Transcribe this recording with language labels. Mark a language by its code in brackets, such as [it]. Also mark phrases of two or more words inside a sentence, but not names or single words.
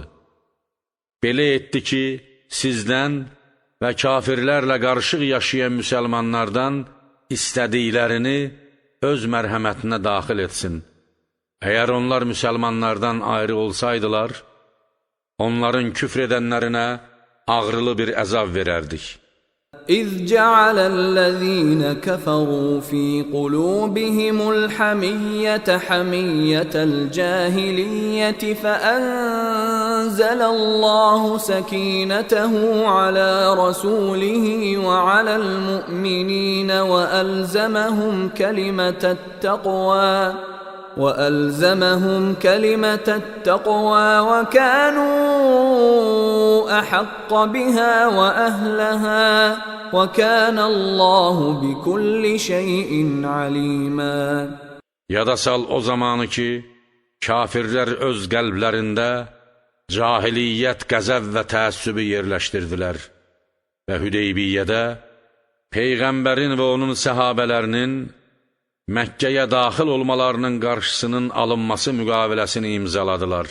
[az] Belə etdi ki, sizdən və kafirlərlə qarışıq yaşayan müsəlmanlardan istədiklərini öz mərhəmətinə daxil etsin Əgər onlar müsəlmanlardan ayrı olsaydılar, onların küfr edənlərinə ağrılı bir əzab verərdik. [ar] إذ جعل الذين كفروا في قلوبهم الحمية حمية الجاهلية فأنزل الله سكينته على رسوله وعلى المؤمنين وألزمهم كلمة التقوى وكانوا أحق بها وأهلها وكان الله بكل شيء عليما. [az] Yada sal o zamanı ki, kafirlər öz qəlblərində cahiliyyət, qəzəb və təəssübü yerləşdirdilər və Hüdeybiyyədə Peyğəmbərin və onun səhabələrinin Məkkəyə daxil olmalarının qarşısının alınması müqaviləsini imzaladılar.